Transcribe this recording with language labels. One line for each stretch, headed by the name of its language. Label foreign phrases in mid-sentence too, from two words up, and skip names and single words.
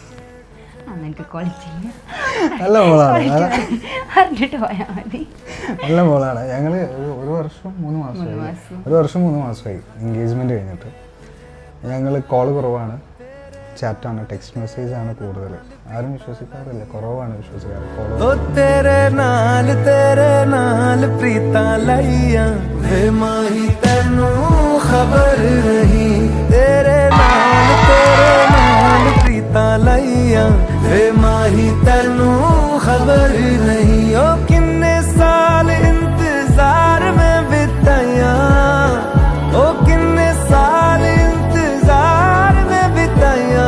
Malayalam: നല്ല മോളാണ്, നല്ല മോളാണ്. ഞങ്ങൾ ഒരു വർഷം 3 മാസമായി എൻഗേജ്മെൻറ്റ് കഴിഞ്ഞിട്ട്. ഞങ്ങൾ കോള് കുറവാണ്, ചാറ്റാണ്,
English: text message
Malayalam: ആണ് കൂടുതൽ. ആരും വിശ്വസിക്കാറില്ല, കുറവാണ് വിശ്വസിക്കാറ്.
Punjabi: ਵੇ ਮਾਹੀ ਤੈਨੂੰ ਖ਼ਬਰ ਨਹੀਂ ਓ ਕਿੰਨੇ ਸਾਲ ਇੰਤਜ਼ਾਰ ਮੇਂ ਬਿਤਾਇਆ, ਓ ਕਿੰਨੇ ਸਾਲ ਇੰਤਜ਼ਾਰ ਮੇਂ ਬਿਤਾਇਆ।